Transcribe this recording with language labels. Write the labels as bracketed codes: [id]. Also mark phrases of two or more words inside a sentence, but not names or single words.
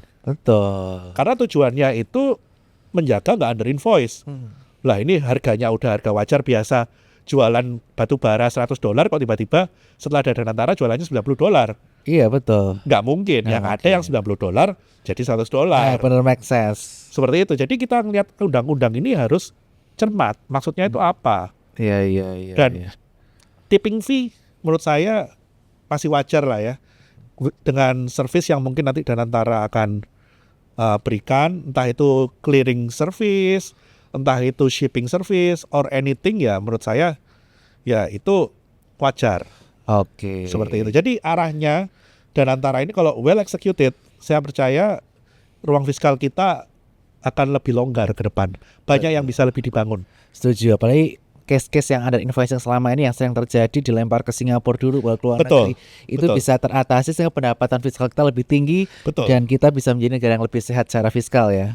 [id] Karena tujuannya itu menjaga nggak [en] under invoice. [id] Lah ini harganya udah harga wajar biasa, jualan batu bara $100, kok tiba-tiba setelah ada Danantara jualannya $90. Nggak mungkin. Yang ada yang $90 jadi $100. Benar, [en] make sense. [id] Seperti itu. Jadi kita ngelihat undang-undang ini harus cermat. Maksudnya itu apa? Dan [en] tipping fee [id] menurut saya masih wajar lah ya. Dengan service yang mungkin nanti Danantara akan berikan, entah itu [en] clearing service, [id] entah itu [en] shipping service or anything, [id] ya menurut saya ya itu wajar. Seperti itu. Jadi arahnya Danantara ini kalau [en] well executed, [id] saya percaya ruang fiskal kita akan lebih longgar ke depan. Banyak yang bisa lebih dibangun. Setuju, apalagi case-case yang ada invoicing selama ini yang sering terjadi dilempar ke Singapura dulu baru keluar negeri itu bisa teratasi sehingga pendapatan fiskal kita lebih tinggi dan kita bisa menjadi negara yang lebih sehat secara fiskal ya.